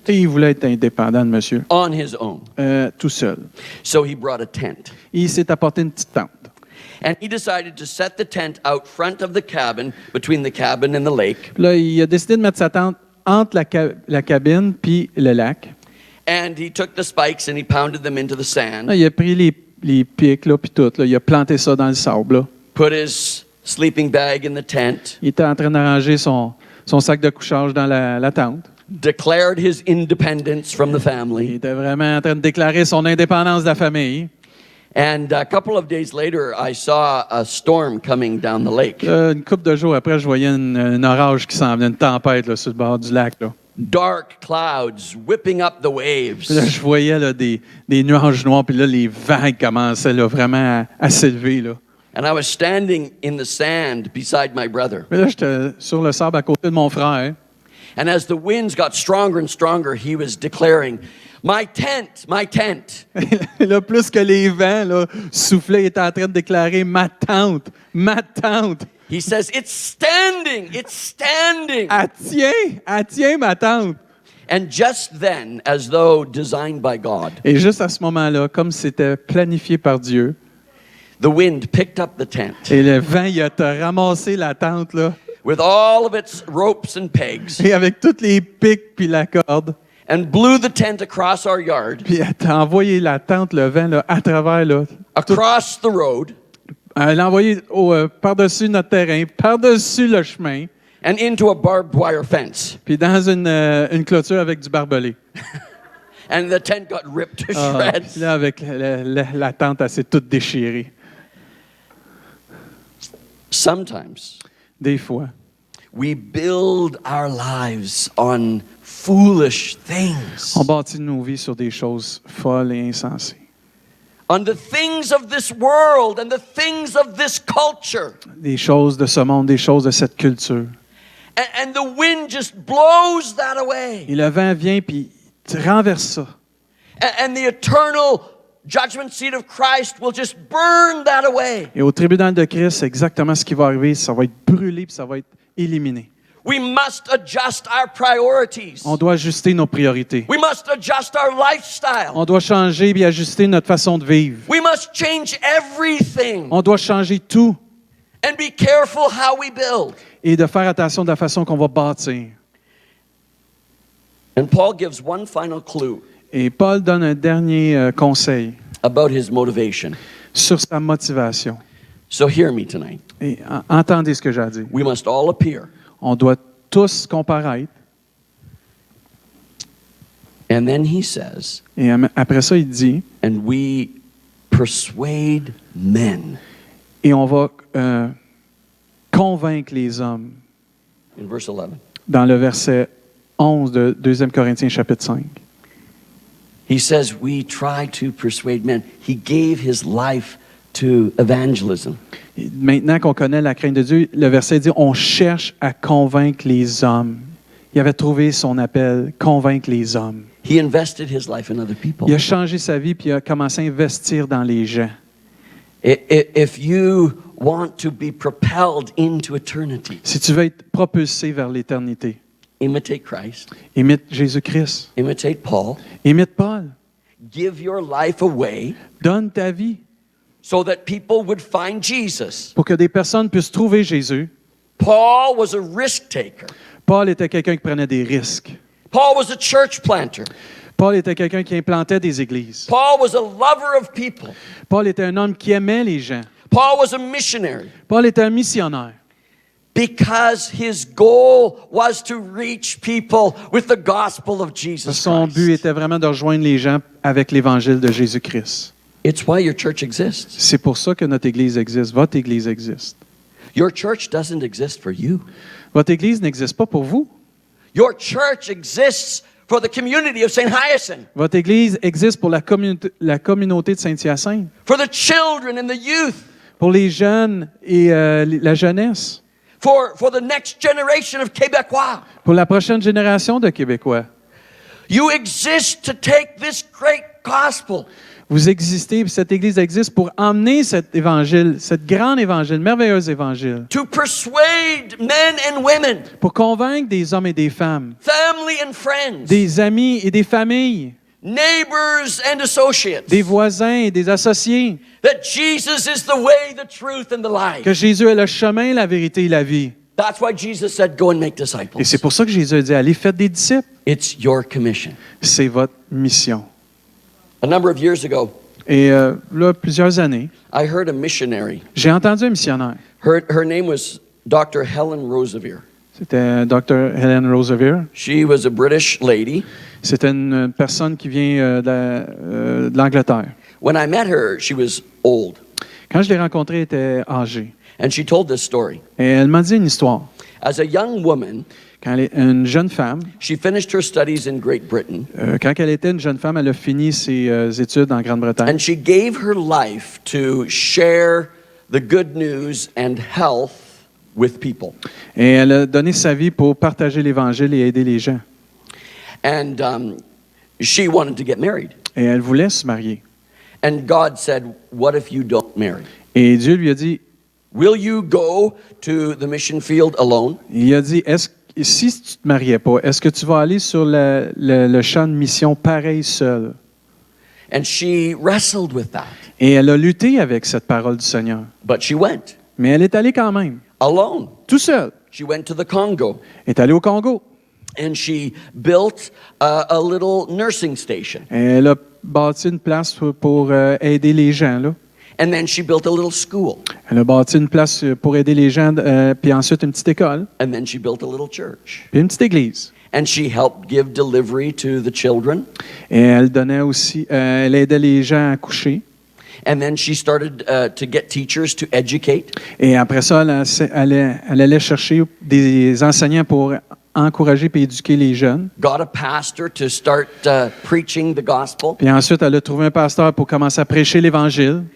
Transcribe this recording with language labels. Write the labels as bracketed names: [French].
[French] Et il voulait être indépendant de monsieur, [English] on his own. [French] tout seul. [English] So he brought a tent. [French] Et il s'est apporté une petite tente. [English] And he decided to set the tent out front of the cabin, between the cabin and the lake. [French] Puis là, il a décidé de mettre sa tente entre la cabine puis le lac. [English] And he took the spikes and he pounded them into the [French] Là, [English] sand, [French] il a pris les pics, là, puis tout. Là, il a planté ça dans le sable. Là. [English] put his sleeping bag in the tent, [French] Il était en train d'arranger son sac de couchage dans la tente. [English] declared his independence from the [French] Il [English] family. [French] était vraiment en train de déclarer son indépendance de la famille. [English] And a couple of days later, I saw a storm coming down the lake. [French] Là, une couple de jours après, je voyais un orage qui s'en venait, une tempête là, sur le bord du lac. Là. [English] Dark clouds whipping up the [French] Puis là, [English] waves. [French] je voyais là, des nuages noirs, puis là, les vagues commençaient là, vraiment à s'élever. Là. [English] And I was standing in the sand beside my brother. [French] Puis là, j'étais sur le sable à côté de mon frère. [English] And as the winds got stronger and stronger, he was declaring, my tent, my tent. [French] Et là, plus que les vents là, soufflaient, il était en train de déclarer ma tente, ma tente. [English] He says, it's standing, it's standing. [French] Elle tient ma tente. [English] And just then, as though designed by God, [French] Et juste à ce moment-là, comme c'était planifié par Dieu, [English] the wind picked up the tent [French] et le vent, il a ramassé la tente, là, [English] with all of its ropes and pegs [French] et avec toutes les pics puis la corde, [English] and blew the tent across our yard, [French] puis elle a envoyé la tente, le vent, là, à travers, là, [English] across the road, [French] elle l'a envoyé par-dessus notre terrain, par-dessus le chemin, [English] and into a barbed wire fence. [French] puis dans une clôture avec du barbelé. [English] And the tent got ripped to Ah, shreds. [French] puis là, avec la tente, elle s'est toute déchirée. [English] Sometimes [French] Des fois, [English] we build our lives on foolish things, [French] on bâtit nos vies sur des choses folles et insensées. [English] on the things of this world and the things of this culture. [French] Des choses de ce monde, des choses de cette culture. [English] And the wind just blows that away. [French] Et le vent vient puis renverse ça. [English] And the eternal judgment seat of Christ will just burn that away. [French] Et au tribunal de Christ, c'est exactement ce qui va arriver. Ça va être brûlé puis ça va être éliminé. [English] We must adjust our priorities. [French] On doit ajuster nos priorités. [English] We must adjust our lifestyle. [French] On doit changer et ajuster notre façon de vivre. [English] We must change everything [French] On doit changer tout [English] and be careful how we build. [French] et de faire attention de la façon qu'on va bâtir. [English] And Paul gives one final clue [French] Et Paul donne un dernier conseil [English] about his motivation. [French] sur sa motivation. [English] So hear me tonight. [French] Et entendez ce que j'ai à dire. [English] We must all appear. [French] On doit tous comparaître. [English] And then he says, [French] Et après ça, il dit, [English] and we persuade men. [French] et on va convaincre les hommes. [English] In verse 11. [French] Dans le verset 11 de 2 Corinthiens chapitre 5. [English] He says, we try to persuade men. He gave his life to evangelism. [French] Et maintenant qu'on connaît la crainte de Dieu, le verset dit, on cherche à convaincre les hommes. Il avait trouvé son appel, convaincre les hommes. [English] He invested his life in other people. [French] Il a changé sa vie puis il a commencé à investir dans les gens. [English] If you want to be propelled into eternity, [French] Si tu veux être propulsé vers l'éternité, [English] imitate Christ, [French] imite Jésus-Christ, [English] imitate Paul, [French] imite Paul, [English] give your life away [French] donne ta vie [English] so that people would find Jesus. [French] pour que des personnes puissent trouver Jésus. [English] Paul was a risk taker. [French] Paul était quelqu'un qui prenait des risques. [English] Paul was a church planter. [French] Paul était quelqu'un qui implantait des églises. [English] Paul was a lover of people. [French] Paul était un homme qui aimait les gens. [English] Paul was a missionary [French] Paul était un missionnaire. [English] because his goal was to reach people with the gospel of Jesus [French] Son but [English] Christ. [French] était vraiment de rejoindre les gens avec l'évangile de Jésus-Christ. [English] It's why your church exists. [French] C'est pour ça que notre église existe. Votre église existe. [English] Your church doesn't exist for you. [French] Votre église n'existe pas pour vous. [English] Your church exists for the community of St. Hyacinth, [French] Votre église existe pour la communauté de Saint-Hyacinthe, [English] for the children and the youth, [French] pour les jeunes et la jeunesse, [English] for the next generation of Quebecois. [French] pour la prochaine génération de Québécois. [English] You exist to take this great gospel [French] Vous existez, cette église existe pour emmener cet évangile, cet grand évangile, merveilleux évangile, [English] to persuade men and women, [French] pour convaincre des hommes et des femmes, [English] family and friends, [French] des amis et des familles, [English] neighbors and associates, [French] des voisins et des associés, [English] that Jesus is the way, the truth, and the life. [French] que Jésus est le chemin, la vérité et la vie. [English] That's why Jesus said, go and make [French] Et [English] disciples. [French] c'est pour ça que Jésus a dit, allez, faites des disciples. [English] It's your commission. [French] C'est votre mission. [English] A number of years ago, [French] Et là, plusieurs années, [English] I heard a missionary. [French] j'ai entendu un missionnaire. [English] Her name was Dr. Helen Roseveare. [French] C'était Dr. Helen Roseveare. [English] She was a British lady. [French] C'était une personne qui vient de l'Angleterre. [English] When I met her, she was old. [French] Quand je l'ai rencontrée, elle était âgée. [English] And she told this story. [French] Et elle m'a dit une histoire. [English] As a young woman, [French] Quand elle est une jeune femme, [English] she finished her studies in Great Britain, [French] quand elle était une jeune femme, elle a fini ses études en Grande-Bretagne. [English] and she gave her life to share the good news and health with people. [French] Et elle a donné sa vie pour partager l'Évangile et aider les gens. [English] And she wanted to get married. [French] Et elle voulait se marier. [English] And God said, what if you don't marry? [French] Et Dieu lui a dit, [English] Will you go to the mission field alone? [French] il a dit, si tu te mariais pas, est-ce que tu vas aller sur le champ de mission pareil seul? [English] And she wrestled with that. [French] Et elle a lutté avec cette parole du Seigneur. [English] But she went [French] Mais elle est allée quand même, [English] alone. [French] tout seul. [English] She went to the Congo [French] Elle est allée au Congo. [English] and she built a little nursing station. [French] Elle a bâti une place pour aider les gens, là. [English] And then she built a little school. [French] Elle a bâti une place pour aider les gens, puis ensuite une petite école, [English] And then she built a little church. [French] puis une petite église. [English] And she helped give delivery to the children. [French] Et elle donnait aussi, elle aidait les gens à coucher. [English] And then she started to get teachers to educate. [French] Et après ça, elle allait chercher des enseignants pour encourager et éduquer les jeunes. [English] Got a pastor to start preaching the gospel [French] Puis ensuite, elle a trouvé un pasteur pour commencer à prêcher l'Évangile